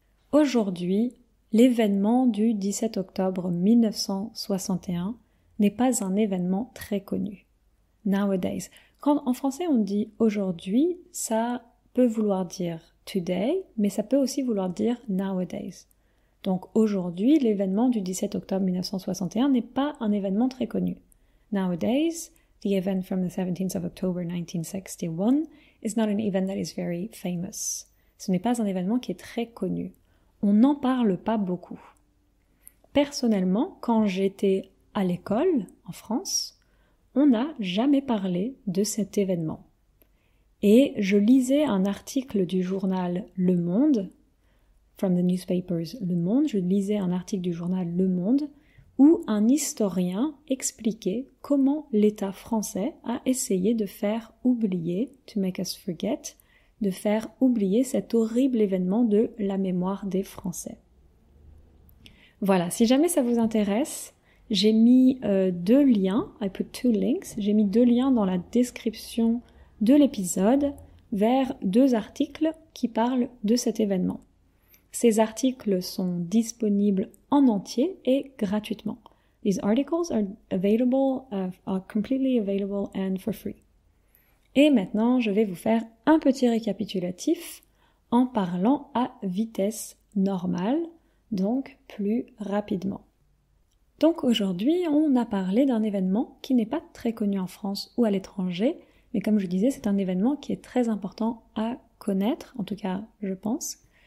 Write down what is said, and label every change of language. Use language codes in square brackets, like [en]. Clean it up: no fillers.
[fr] Aujourd'hui, l'événement du 17 octobre 1961 n'est pas un événement très connu. Nowadays. Quand en français on dit aujourd'hui, ça peut vouloir dire today, mais ça peut aussi vouloir dire nowadays. Donc aujourd'hui, l'événement du 17 octobre 1961 n'est pas un événement très connu. [en] Nowadays, the event from the 17th of October 1961 is not an event that is very famous. [fr] Ce n'est pas un événement qui est très connu. On n'en parle pas beaucoup. Personnellement, quand j'étais à l'école en France, on n'a jamais parlé de cet événement. Et je lisais un article du journal Le Monde, [en] from the newspapers Le Monde, [fr] je lisais un article du journal Le Monde où un historien expliquait comment l'État français a essayé de faire oublier, [en] to make us forget, [fr] de faire oublier cet horrible événement de la mémoire des Français. Voilà, si jamais ça vous intéresse, j'ai mis 2 liens, [en] I put 2 links, [fr] j'ai mis 2 liens dans la description de l'épisode vers 2 articles qui parlent de cet événement. Ces articles sont disponibles en entier et gratuitement. [en] These articles are available, are completely available and for free. [fr] Et maintenant, je vais vous faire un petit récapitulatif en parlant à vitesse normale, donc plus rapidement. Donc aujourd'hui, on a parlé d'un événement qui n'est pas très connu en France ou à l'étranger, mais comme je disais, c'est un événement qui est très important à connaître, en tout cas je pense.